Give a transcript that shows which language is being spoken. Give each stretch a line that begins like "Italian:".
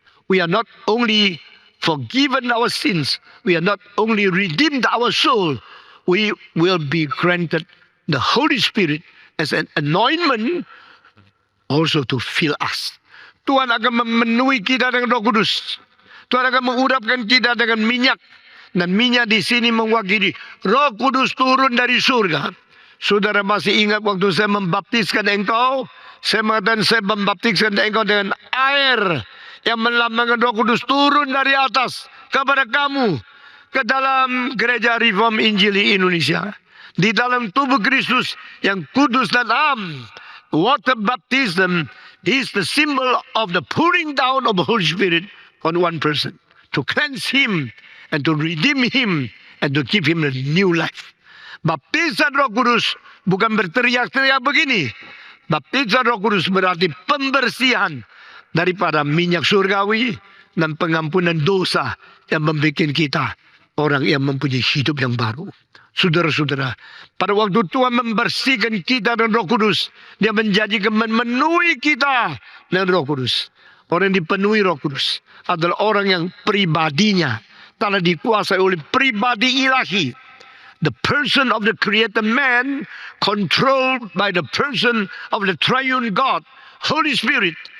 English: We are not only forgiven our sins. We are not only redeemed our soul. We will be granted the Holy Spirit as an anointment also to fill us.
Indonesian: Tuhan akan memenuhi kita dengan Roh Kudus. Tuhan akan mengurapkan kita dengan minyak. Dan minyak di sini mewakili Roh Kudus turun dari surga. Saudara masih ingat waktu saya membaptiskan engkau? Saya mengatakan saya membaptiskan engkau dengan air yang melambangkan Roh Kudus turun dari atas kepada kamu. Ke dalam gereja Reform Injili Indonesia. Di dalam tubuh Kristus yang kudus dan am.
English: Water baptism is the symbol of the pouring down of the Holy Spirit on one person. To cleanse him and to redeem him and to give him a new life.
Indonesian: Baptisan Roh Kudus bukan berteriak-teriak begini. Baptisan Roh Kudus berarti pembersihan daripada minyak surgawi dan pengampunan dosa yang membuat kita orang yang mempunyai hidup yang baru. Saudara-saudara, pada waktu Tuhan membersihkan kita dengan Roh Kudus, dia menjadikan memenuhi kita dengan Roh Kudus. Orang yang dipenuhi Roh Kudus adalah orang yang pribadinya telah dikuasai oleh pribadi ilahi.
English: The person of the created man controlled by the person of the triune God, Holy Spirit.